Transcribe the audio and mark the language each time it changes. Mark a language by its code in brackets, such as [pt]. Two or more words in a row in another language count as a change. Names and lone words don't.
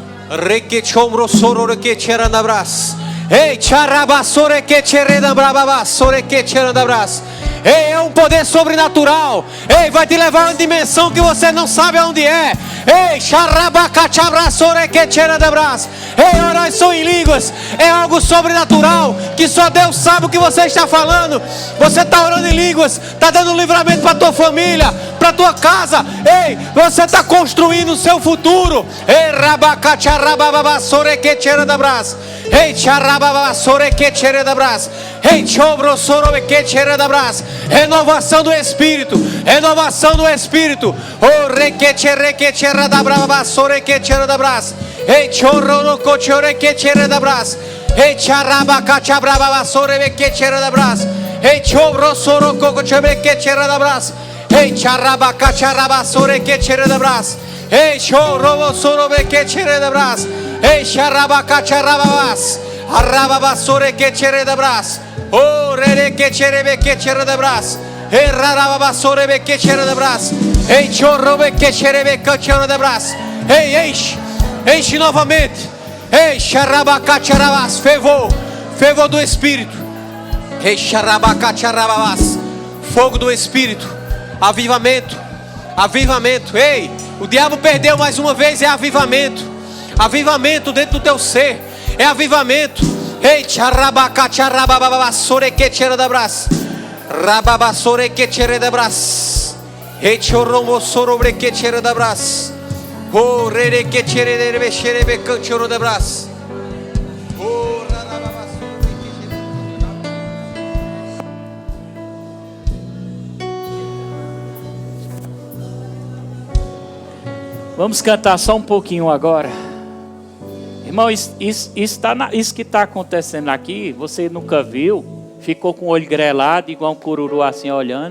[pt] Requechombro soro requecherandabras. Ei, charabasore quecherandabras, sore quecherandabras. Ei, é um poder sobrenatural. Ei, vai te levar a uma dimensão que você não sabe aonde é. Ei, xarabacachabrasore quecherandabras. Ei, oração em línguas é algo sobrenatural que só Deus sabe o que você está falando. Você está orando em línguas, está dando livramento para tua família, para tua casa. Ei, você está construindo o seu futuro. Ei, rabacacharababasore quecherandabras. Ei, charababasore quecherandabras. Ei, chobrosore quecherandabras. Renovação do Espírito, renovação do Espírito. Oh, requecherandabras, requecherandabras. Ei, chororocochore quecherandabras. Ei, charabacachababasore quecherandabras. Ei, chobrosorocochore quecherandabras. Ei, charabacacharabasore quecherandabras. Ei, chorobosore quecherandabras. Ei, charabacacharabas. Arrababasore quecherandabras. Oh, rere quecherebe quecherandabras. Ei, rarababasore quecherandabras. Ei, chorrobe quecherebe quecherandabras. Ei, enche novamente. Ei, xarabacacharabas. Fervor do Espírito. Ei, xarabacacharabas. Fogo do Espírito. Avivamento. Ei, o diabo perdeu mais uma vez. É avivamento. Avivamento dentro do teu ser. É avivamento. Ei, charabacacharababasore quecherandabras. Rababasore quecherandabras. Ei, chorromosorobre quecherandabras. Oh, rere quecherebe xerebe quecherandabras. Oh, rarababasore Vamos cantar só um pouquinho agora. Irmão, isso que está acontecendo aqui, você nunca viu, ficou com o olho grelado, igual um cururu assim olhando.